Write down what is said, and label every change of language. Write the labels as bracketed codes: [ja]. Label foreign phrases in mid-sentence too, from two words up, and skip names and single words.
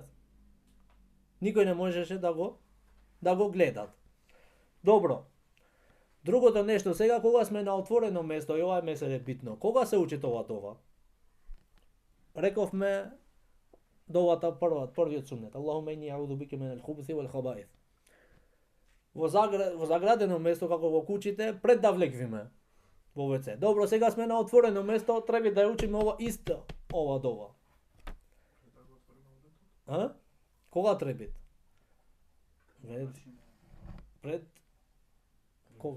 [mk] Никој не можеше да го гледат. Добро. Другото нешто сега кога сме на отворено место, и ова е битно. Кога се учи тоа дова? Рековме довата првиот сунет. [ar] اللهم إني أعوذ بك من الخبث والخبائث. [mk] Во заградено место како во куќите пред да влегвиме во WC. Добро, сега сме на отворено место, треба да ја учиме ова дова. Кога требит? Пред кога?